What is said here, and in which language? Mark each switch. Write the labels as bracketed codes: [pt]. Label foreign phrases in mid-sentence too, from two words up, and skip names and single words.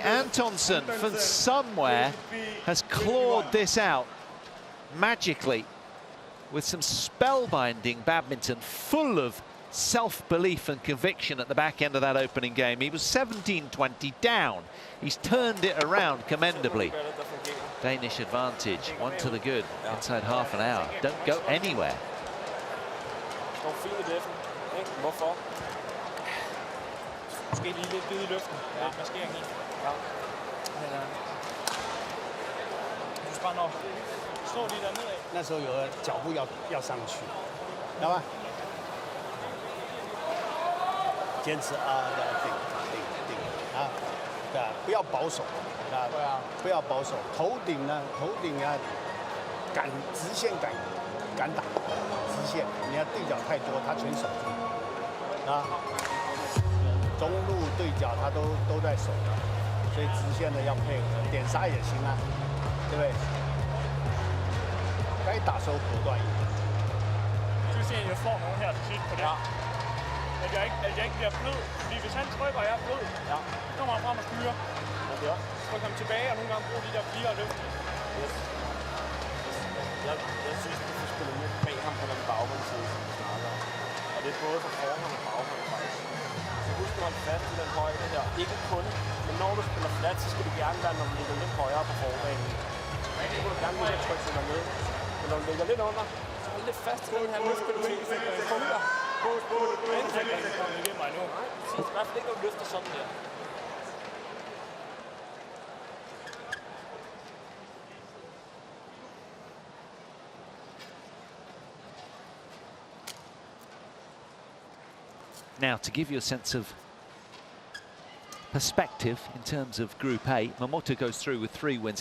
[en] Antonsen, from somewhere, has clawed this out magically with some spellbinding badminton, full of self-belief and conviction at the back end of that opening game. He was 17-20 down. He's turned it around commendably. Danish advantage, 1 to the good, inside half an hour. Don't go anywhere. [da] Står fint i luften, ikke? Hvorfor? Måske lige lidt bid i luften. Ja. Lidt maskering i. Ja. Men du skal bare nå. Stå lige dernede af. [zh] 那时候有个脚步要上去，知道吧？坚持啊，顶啊，对啊，不要保守啊，对啊，不要保守。头顶呢，头顶啊，直线敢打。直线，你要对角太多，他全守住啊。中路对角他都在守的，所以直线的要配合，点杀也行啊，对不对？该打时候果断一点。 [da] Du ser, at jeg får nogen her til sidst på det. Ja. At jeg ikke bliver blød, fordi hvis han trykker, og jeg er blød, ja. Så kommer han frem og styrer. Ja, det er også. Så komme tilbage og nogle gange bruge de der fire og løfte. Yes. Jeg synes, du skal spille med bag ham på den bagmandsside, som vi snakker om. Og det er både for forhånd og baghånd faktisk. huske at holde fast i den højde her. Ikke kun, men når du spiller flat, så skal du gerne være, når du ligger lidt højere på forbanen. Så må du gerne lige trykke sig ned. Men når du ligger lidt under, så hold lidt fast i den her løftspilletid, så det fungerer. Ikke komme igennem mig nu. I hvert fald ikke at løfte sådan der. [en] Now, to give you a sense of perspective in terms of Group A, Momota goes through with 3 wins.